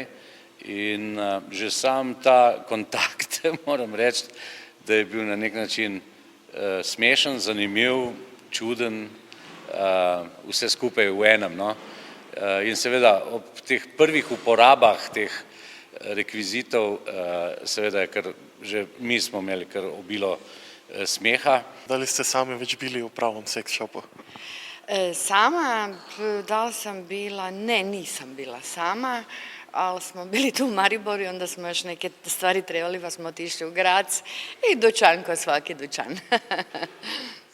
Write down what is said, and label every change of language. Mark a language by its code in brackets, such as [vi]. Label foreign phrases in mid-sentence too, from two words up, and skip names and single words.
[sl] In že sam ta kontakt, moram reči, da je bil na nek način smešen, zanimiv, čuden, vse skupaj v enem. In seveda ob teh prvih uporabah teh rekvizitov, seveda je kar, že mi smo imeli kar obilo smeha. [hr] Da li ste sami već bili u pravom seks shopu? Sama, da li sam bila, ne, nisam bila sama, ali smo bili tu u Mariboru i onda smo još neke stvari trebali pa smo otišli u Grac i dućan ko svaki dućan.